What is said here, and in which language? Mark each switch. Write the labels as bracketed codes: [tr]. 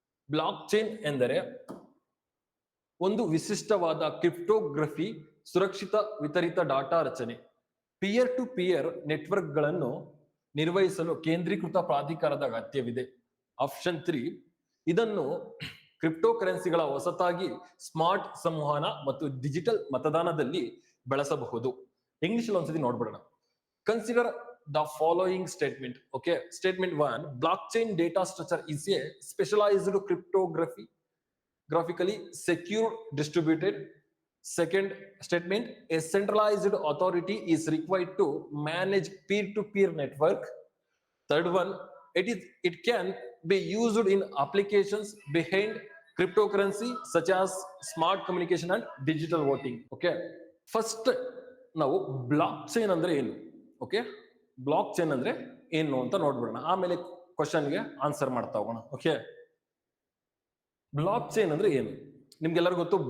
[kn] Block chain ಎಂದರೆ ಒಂದು ವಿಶಿಷ್ಟವಾದ ಕ್ರಿಪ್ಟೋಗ್ರಫಿ, ಸುರಕ್ಷಿತ ವಿತರಿತ ಡಾಟಾ ರಚನೆ. ಪಿಯರ್ ಟು ಪಿಯರ್ ನೆಟ್ವರ್ಕ್ಗಳನ್ನು ನಿರ್ವಹಿಸಲು ಕೇಂದ್ರೀಕೃತ ಪ್ರಾಧಿಕಾರದ ಅಗತ್ಯವಿದೆ. ಆಪ್ಷನ್ 3, ಇದನ್ನು ಕ್ರಿಪ್ಟೋ ಕರೆನ್ಸಿಗಳ ಹೊಸತಾಗಿ ಸ್ಮಾರ್ಟ್ ಸಂವಹನ ಮತ್ತು ಡಿಜಿಟಲ್ ಮತದಾನದಲ್ಲಿ ಬಳಸಬಹುದು. ಇಂಗ್ಲಿಷ್ ಅಲ್ಲಿ ಒಂದ್ಸತಿ ನೋಡ್ಬಿಡೋಣ. [en] Consider the following statement. Okay, statement 1, blockchain data structure is a specialized cryptography, graphically secure distributed. Second statement, a centralized authority is required to manage peer-to-peer network. Third one, it can be used in applications behind cryptocurrency such as smart communication and digital voting. [kn] Okay, first ನಾವು block chain ಅಂದ್ರೆ ಏನು, okay, block chain ಅಂದ್ರೆ ಏನು ಅಂತ ನೋಡ್ಬಿಡೋಣ. ಆಮೇಲೆ ಕ್ವಶನ್ಗೆ answer ಮಾಡ್ತಾ ಹೋಗೋಣ. ಓಕೆ, ಬ್ಲಾಕ್ ಚೈನ್ ಅಂದ್ರೆ ಏನು ನಿಮ್ಗೆಲ್ಲರಿಗೂ ಗೊತ್ತು.